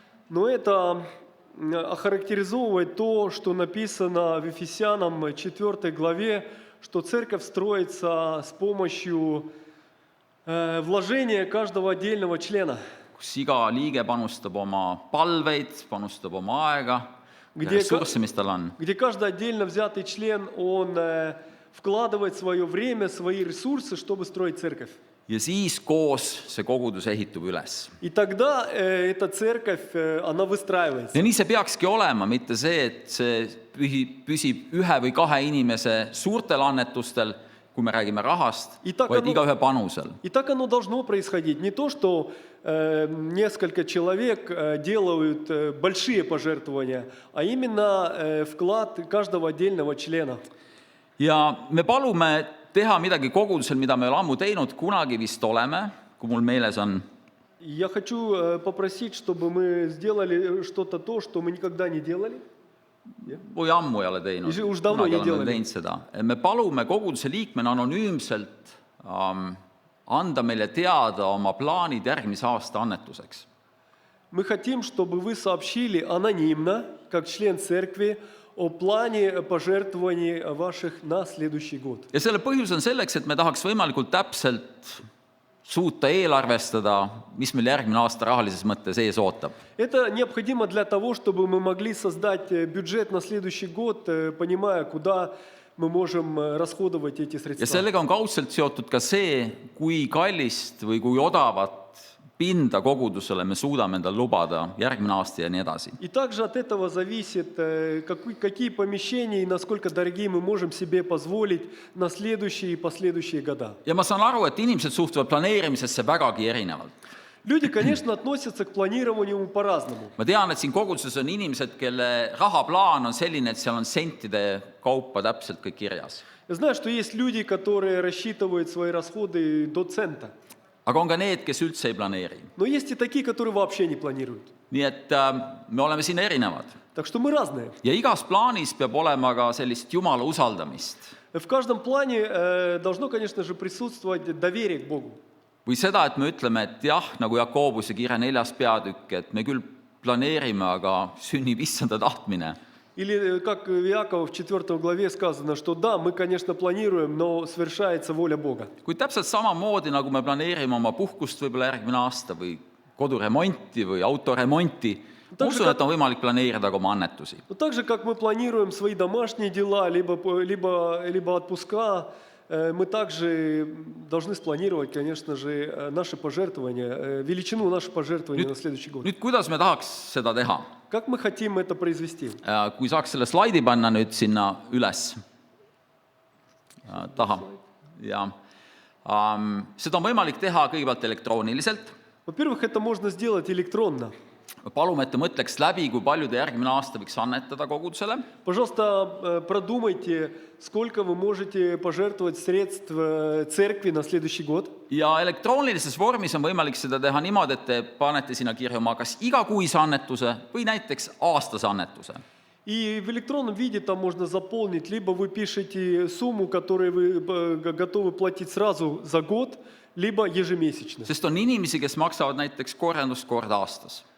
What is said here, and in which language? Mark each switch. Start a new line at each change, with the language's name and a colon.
Russian: Но это охарактеризовывает то, что написано в Ефесянам 4 главе, что церковь строится с помощью вложения каждого отдельного члена.
Estonian: Kus iga liige panustab oma palveid, panustab oma aega ja ressursse, mis tal on.
Russian: Где каждый отдельно взятый член, он вкладывает свое время, свои ресурсы, чтобы строить церковь.
Estonian: Ja siis koos see kogudus ehitub üles.
Russian: И тогда эта церковь, она выстраивается.
Estonian: Ja nii see peakski olema, mitte see, et see püsib ühe või kahe inimese suurtel annetustel, kui me räägime rahast, vaid igaühe panusel.
Russian: И так оно должно происходить. Не то, что несколько человек делают большие пожертвования, а именно вклад каждого отдельного члена.
Estonian: Ja me palume teha midagi kogudusel, mida me ammu teinud, kunagi vist oleme, kui mul meeles on.
Russian: Я хочу попросить, чтобы мы сделали что-то то, что мы никогда не делали.
Estonian: Või ammu ei ole teinud. Kunagi oleme teinud seda. Me palume koguduse liikmena anonüümselt anda meile teada oma plaanid järgmise aasta annetuseks.
Russian: Мы хотим, чтобы вы сообщили анонимно, как член церкви, о плане пожертвований ваших на следующий год.
Estonian: Ja selle põhjus on selleks, et me tahaks võimalikult täpselt suuta eelarvestada, mis meil järgmine aasta rahalises mõttes ees ootab.
Russian: Это необходимо для того, чтобы мы могли создать бюджет на следующий год, понимая, куда мы можем расходовать эти
Estonian: Ja
Russian: средства.
Estonian: sellega on kaudselt seotud ka see, kui kallist või kui odavat pinda kogudusele me suudame endale lubada järgmine aasta ja nii edasi.
Russian: И также от этого зависит, какие помещения и насколько дорогие мы можем себе позволить на следующие и последующие года.
Estonian: Ja ma saan aru, et inimesed suhtuvad planeerimisesse vägagi erinevalt.
Russian: Люди, конечно, относятся к планированию по-разному.
Estonian: Ma tean, et siin koguduses on inimesed, kelle rahaplaan on selline, et seal on sentide kaupa täpselt kõik kirjas.
Russian: Я знаю, что есть люди, которые рассчитывают свои расходы до цента.
Estonian: Aga on ka need, kes üldse ei planeeri.
Russian: Но есть и такие, которые вообще не планируют.
Estonian: Nii et me oleme siin erinevad.
Russian: Так что мы разные.
Estonian: Ja igas plaanis peab olema ka sellist Jumala usaldamist.
Russian: В каждом плане должно, конечно же, присутствовать доверие к Богу.
Estonian: Või seda, et me ütleme, et jah, nagu Jakobuse kirja 4. peatükk, et me küll planeerime, aga sünnib issanda tahtmine.
Russian: Или, как в Иакова в 4 главе сказано, что да, мы, конечно, планируем, но совершается воля Бога.
Estonian: Kuid täpselt samamoodi, nagu me planeerime oma puhkust võib-olla järgmine aasta või koduremonti või autoremonti, ma usun, et on võimalik planeerida ka oma annetusi.
Russian: Но так же, как мы планируем свои домашние дела, либо отпуска, мы также должны спланировать, конечно же, наши пожертвования, величину наших пожертвований на следующий год.
Estonian: Nüüd, kuidas me tahaks seda teha?
Russian: Как мы хотим это произвести?
Estonian: Kui saaks selle slaidi panna nüüd sinna üles taha. Ja, seda on võimalik teha kõigepealt elektrooniliselt.
Russian: Во-первых, это можно сделать электронно.
Estonian: Palume, et te mõtleks läbi, kui palju te järgmine aasta võiks annetada kogudusele.
Russian: Пожалуйста, продумайте, сколько вы можете пожертвовать средств церкви на следующий год.
Estonian: Ja elektroonilises vormis on võimalik seda teha niimoodi, et te panete sinna kirja oma kas igakuise annetuse või näiteks aastase annetuse.
Russian: И в электронном виде там можно заполнить, либо вы пишете сумму, которую вы готовы платить сразу за год, либо ежемесячно.
Estonian: Sest on inimesi, kes maksavad näiteks korjandust kord aastas.